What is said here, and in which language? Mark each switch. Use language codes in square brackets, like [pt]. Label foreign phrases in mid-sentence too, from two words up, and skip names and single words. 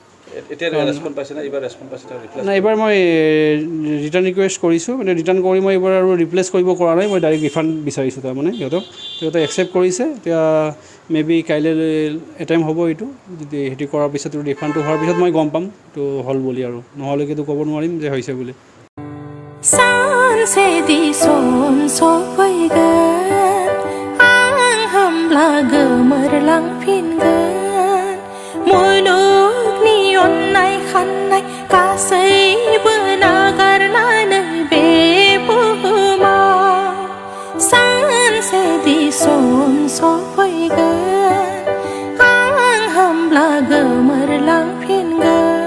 [as] নাই, এইবাৰ মই ৰিটাৰ্ণ ৰিকুৱেষ্ট কৰিছোঁ। মানে ৰিটাৰ্ণ কৰি মই এইবাৰ আৰু ৰিপ্লেচ কৰিব পৰা নাই। মই ডাইৰেক্ট ৰিফাণ্ড বিচাৰিছোঁ তাৰমানে সিহঁতে একচেপ্ট কৰিছে। এতিয়া [en] may be [as] কাইলৈ এটেম্প হ'ব এইটো। যদি সেইটো কৰাৰ পিছত ৰিফাণ্ডটো হোৱাৰ পিছত মই গম পাম এইটো হ'ল বুলি, আৰু নহ'লেতো ক'ব নোৱাৰিম যে হৈছে বুলি। [brx] सानसेदि सम सफैगोन आं होमब्ला गोमोरलांफिनगोन मुलुगनि अननाय खाननाय गासैबो नागारनानै बे बुहुमाव सानसेदि सम सफैगोन आं होमब्ला गोमोरलांफिनगोन।